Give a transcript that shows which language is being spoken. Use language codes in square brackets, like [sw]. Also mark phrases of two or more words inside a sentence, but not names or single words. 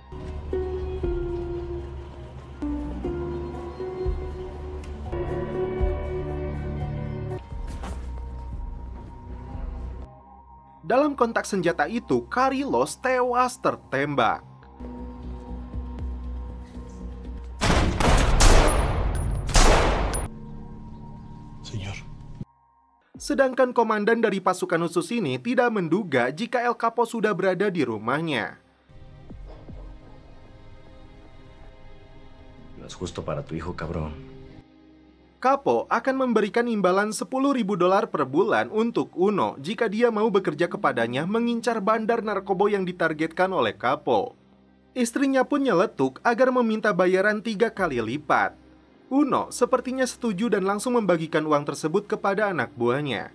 [id] Dalam kontak senjata itu, Carlos tewas tertembak. Señor. Sedangkan komandan dari pasukan khusus ini tidak menduga jika El Capo sudah berada di rumahnya. [es] No es justo para tu hijo, cabrón. [id] Capo akan memberikan imbalan $10.000 per bulan untuk Uno jika dia mau bekerja kepadanya mengincar bandar narkoba yang ditargetkan oleh Capo. Istrinya pun nyeletuk agar meminta bayaran 3 kali lipat. Uno sepertinya setuju dan langsung membagikan uang tersebut kepada anak buahnya.